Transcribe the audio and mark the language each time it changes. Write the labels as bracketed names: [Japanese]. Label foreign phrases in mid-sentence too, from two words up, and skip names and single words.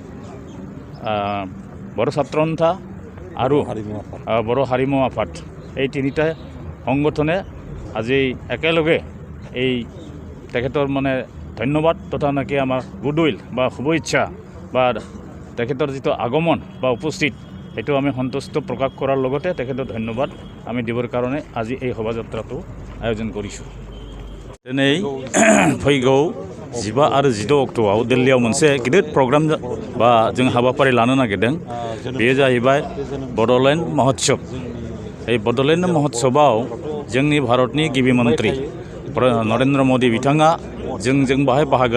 [Assamese] বড়ো ছাত্ৰ সন্থা আৰু বড়ো হাৰিমু আফাদ এই 3টা সংগঠনে আজি একেলগে এই তেখেতৰ মানে ধন্যবাদ তথা নাকি আমাৰ গুডউইল বা শুভেচ্ছা বা তেখেতৰ যিটো আগমন বা উপস্থিত সেইটো আমি সন্তুষ্ট প্ৰকাশ কৰাৰ লগতে তেখেতৰ ধন্যবাদ আমি দিবৰ কাৰণে আজি এই শোভাযাত্ৰাটো আয়োজন কৰিছোঁ। [Bodo] दिनै फैगौ 15 आरो 16 अक्ट'आव दिल्लीयाव मोनसे गिदिर प्रग्राम बा जों हाबाफारि लानो नागिरदों। बेयो जाहैबाय बड'लेण्ड महोत्सव। এই बड'लेण्ड महोत्सवआव जोंनि भारतनि गिबि मन्त्रि नरेन्द्र मोदी बिथाङा जों बाहाय बाहागो